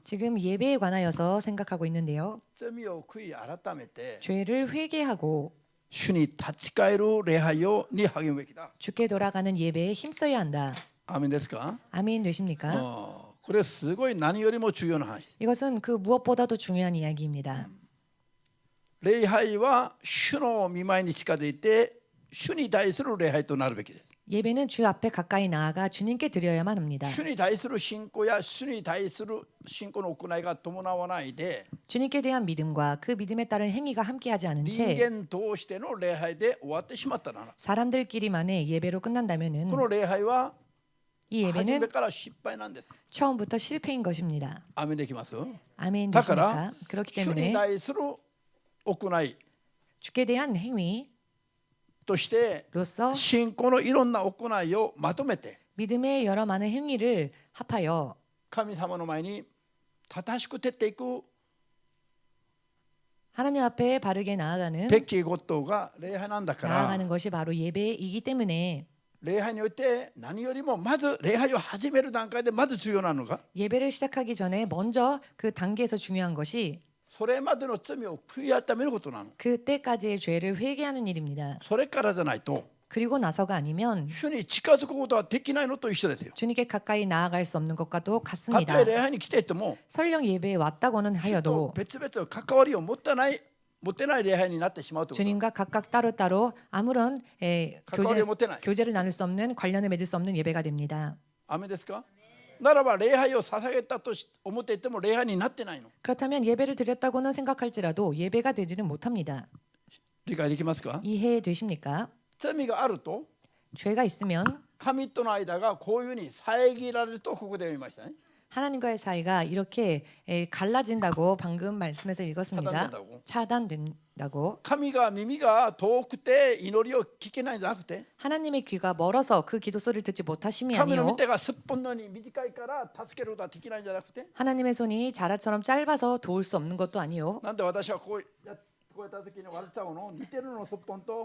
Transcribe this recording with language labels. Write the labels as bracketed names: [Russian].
[Korean] 지금 예배에 관하여서 생각하고 있는데요. [Japanese] 罪を悔い改めて [Korean] 죄를 회개하고 [Japanese] 主に立ち返る礼拝に励むべきだ。 [Korean] 주께 돌아가는 예배에 힘써야 한다. [Japanese] アメンですか？ [Korean] 아멘 되십니까? [Japanese] これすごい何よりも重要な話。 [Korean] 이것은 그 무엇보다도 중요한 이야기입니다. [Japanese] 礼拝は主の御前に近づいて主に対する礼拝となるべきです。 [Korean] 예배는 주 앞에 가까이 나아가 주님께 드려야만 합니다. [Japanese] 主に対する信仰や主に対する信仰の行いが伴わないで、 [Korean] 주님께 대한 믿음과 그 믿음에 따른 행위가 함께하지 않은 [Japanese] 人 [Korean] 채 [Japanese] 間通しての礼拝で終わってしまったなら、 [Korean] 사람들끼리만의 예배로 끝난다면은 [Japanese] この礼拝は [Korean] 이 [Japanese] 初め [Korean] 예배는 [Japanese] から失敗なんです。 [Korean] 처음부터 실패인 것입니다. [Japanese] アメンできます？ [Korean] 아멘 [Japanese] だから [Korean] 되십니까? 그렇기 [Japanese] 主に [Korean] 때문에 [Japanese] 対する行い [Korean] 주께 대한 행위 [Japanese] として [Korean] 로서 [Japanese] 信仰のいろんな行いをまとめて [Korean] 믿음의 여러 많은 행위를 합하여 [Japanese] 神様の前に正しく徹っていく [Korean] 하나님 앞에 바르게 나아가는 [Japanese] べきことが礼拝なんだから、 [Korean] 나아가는 것이 바로 예배이기 때문에 [Japanese] 礼拝において何よりもまず礼拝を始める段階でまず重要なのが [Korean] 예배를 시작하기 전에 먼저 그 단계에서 중요한 것이 [Japanese] それまでの罪を悔い改めることなの。 [Korean] 그때까지의 죄를 회개하는 일입니다. [Japanese] それからじゃないと [Korean] 그리고 나서가 아니면 [Japanese] 主に近づくことはできないのと一緒ですよ。 [Korean] 주님께 가까이 나아갈 수 없는 것과도 [Japanese] た [Korean] 같습니다. [Japanese] とえ礼拝に来ていても [Korean] 설령 예배에 왔다고는 [Japanese] 主と [Korean] 하여도 [Japanese] 別々の関わりを持てない礼拝になってしまうということ。 [Korean] 주님과 각각 따로따로 아무런 관계를 못 해놔요. 교제를 나눌 수 없는 관련을 맺을 수 없는 예배가 됩니다. [Japanese] アメですか？ならば礼拝を捧げたと思っていても礼拝になってないの。 [Korean] 그렇다면 예배를 드렸다고는 생각할지라도 예배가 되지는 못합니다. [Japanese] 理解できますか？ [Korean] 이해되십니까? [Japanese] 罪があると [Korean] 죄가 있으면 [Japanese] 神との間がこういうふうに遮られるとここで読みましたね。 [Korean] 하나님과의 사이가 이렇게 갈라진다고 방금 말씀에서 읽었습니다. 차단된다고. 라고. [Japanese] 神が耳が遠くて祈りを聞けないんじゃなくて [Korean] 하나님의 귀가 멀어서 그 기도 소리를 듣지 못하심이 [Japanese] 神の [Korean] 아니요 [Japanese] 御手がすっぽんのように短いから助けることができないんじゃなくて [Korean] 하나님의 손이 자라처럼 짧아서 도울 수 없는 것도 아니요 [Japanese] なんで私はこうやった時に笑っちゃうの似てるのすっぽんと